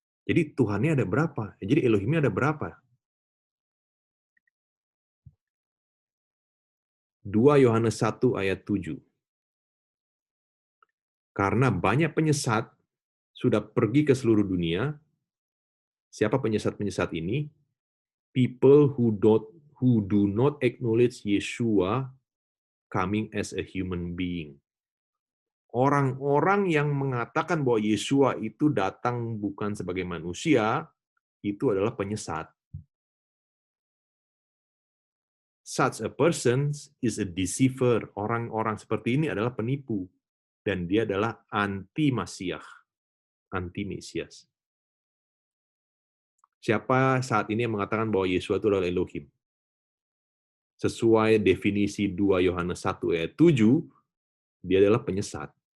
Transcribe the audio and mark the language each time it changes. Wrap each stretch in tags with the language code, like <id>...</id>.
<id>Jadi Tuhannya ada berapa? Jadi Elohimnya ada berapa? 2 Yohanes 1 ayat 7. Karena banyak penyesat sudah pergi ke seluruh dunia. Siapa penyesat-penyesat ini?</id> <en>People who do not acknowledge Yeshua coming as a human being.</en> <id>Orang-orang yang mengatakan bahwa Yeshua itu datang bukan sebagai manusia, itu adalah penyesat.</id> <en>Such a person is a deceiver.</en> <id>Orang-orang seperti ini adalah penipu. Dan dia adalah anti-Masiah, anti-Mesias. Siapa saat ini yang mengatakan bahwa Yeshua itu adalah Elohim? Sesuai definisi 2 Yohanes 1 ayat 7, dia adalah penyesat.</id>